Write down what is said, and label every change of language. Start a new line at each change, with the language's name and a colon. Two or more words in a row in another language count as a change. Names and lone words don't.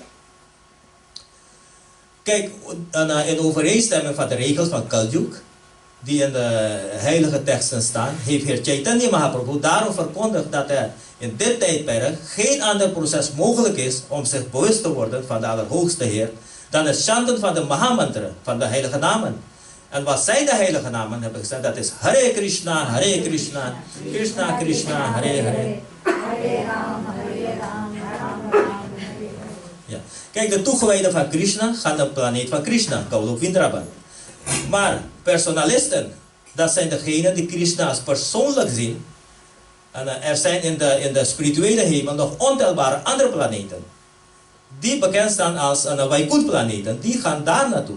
Dutch: Kijk, in overeenstemming van de regels van Kaljug, die in de heilige teksten staan, heeft Heer Chaitanya Mahaprabhu daarom verkondigd dat er in dit tijdperk geen ander proces mogelijk is om zich bewust te worden van de allerhoogste Heer, dan het chanten van de Mahamantra, van de heilige namen. En wat zijn de heilige namen, heb ik gezegd, dat is Hare Krishna, Krishna Krishna, Hare Hare. Hare Ram, Hare Ram, Ram Ram, Hare Hare. Ja. Kijk, de toegewijden van Krishna gaan de planeet van Krishna, Gaulok Vindraban. Maar personalisten, dat zijn degenen die Krishna als persoonlijk zien. En er zijn in de spirituele hemel nog ontelbare andere planeten. Die bekend staan als Vaikuntha-planeten, die gaan daar naartoe.